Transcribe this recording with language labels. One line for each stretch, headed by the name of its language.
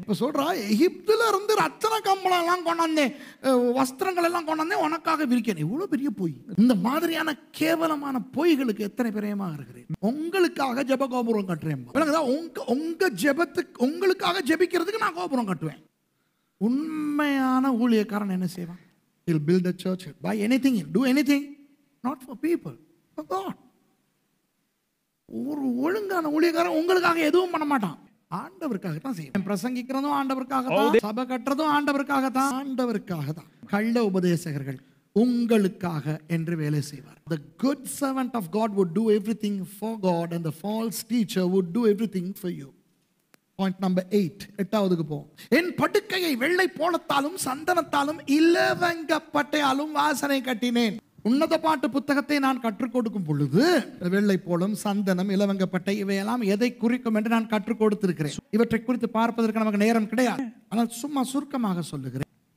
Tamil: இப்ப சொல்றா, எகிப்துல இருந்து ரத்தன கம்பளம் எல்லாம் கொண்டாந்தேன், வஸ்திரங்கள் எல்லாம் கொண்டாந்தேன், உனக்காக விரிக்கிறேன். இவ்வளவு பெரிய பொய். இந்த மாதிரியான கேவலமான பொய்களுக்கு எத்தனை பிரியமாக இருக்கிறேன். உங்களுக்காக ஜெப கோபுரம் கட்டுறேன். விளங்குதா? உங்க ஜெபத்துக்கு உங்களுக்காக ஜெபிக்கிறதுக்கு நான் கோபுரம் கட்டுவேன். உண்மையான ஊழியக்காரன் என்ன செய்வான்?
English: He'll build a church, buy anything, do anything, not for people, for God.
Tamil: ஒரு ஒழுங்கான ஊழியக்காரன் உங்களுக்காக எதுவும் பண்ண மாட்டான், ஆண்டவருக்காக தான் செய்யும். பிரசங்கிக்கிறதும் ஆண்டவருக்காக தான், சபை கட்டுறதும் ஆண்டவருக்காக தான். கள்ள உபதேசகர்கள் உங்களுக்காக என்று வேலை செய்வார்.
English: The good servant of God would do everything for God and the false teacher would do everything for you.
Tamil: Point number 8, எட்டாவதுக்கு போ. என் படுக்கையை வெள்ளை போலத்தாலும் சந்தனத்தாலும் இலவங்கப்பட்டையாலும் வாசனை கட்டினேன். உன்னத பாட்டு புத்தகத்தை நான் கற்றுக் கொடுக்கும் பொழுது வெள்ளை போலம், சந்தனம், இலவங்கப்பட்டை இவையெல்லாம் எதை குறிக்கும் என்று நான் கற்றுக் கொடுத்திருக்கிறேன். இவற்றை குறித்து பார்ப்பதற்கு நமக்கு நேரம் கிடையாது. ஆனால் சும்மா சுருக்கமாக சொல்லுகிறேன்.